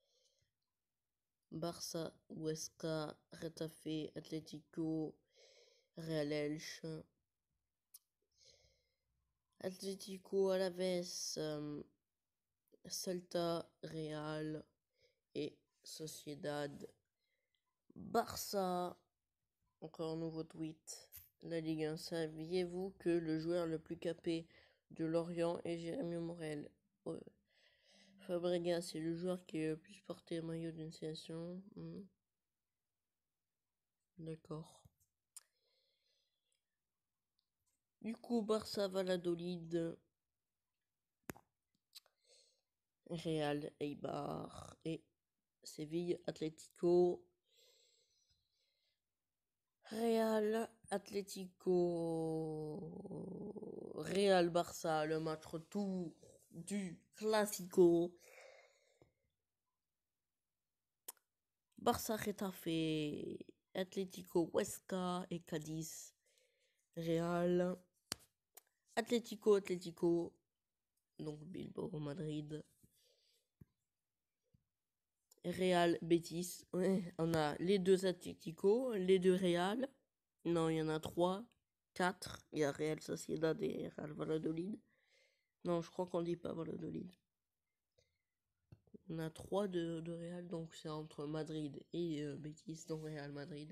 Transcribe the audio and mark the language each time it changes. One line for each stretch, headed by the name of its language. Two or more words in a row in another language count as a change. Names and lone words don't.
French: Barça, Huesca, Getafe, Atlético, Real Elche. Atlético Alaves, Celta, Real et Sociedad. Barça, encore un nouveau tweet. La Ligue 1, saviez-vous que le joueur le plus capé de Lorient est Jérémy Morel? Fabregas, c'est le joueur qui a le plus porté le maillot d'une sélection. D'accord. Du coup, Barça, Valladolid, Real, Eibar et Séville, Atlético. Real, Atlético, Real, Barça, le match retour du Classico. Barça, Getafe, Atlético, Huesca et Cadiz. Real, Atlético, donc Bilbao, Madrid. Real, Betis. Ouais, on a les deux Atlético, les deux Real. Non, il y en a 3, 4. Il y a Real Sociedad et Real Valladolid. Non, je crois qu'on dit pas Valladolid. On a 3 de Real, donc c'est entre Madrid et Betis, donc Real Madrid.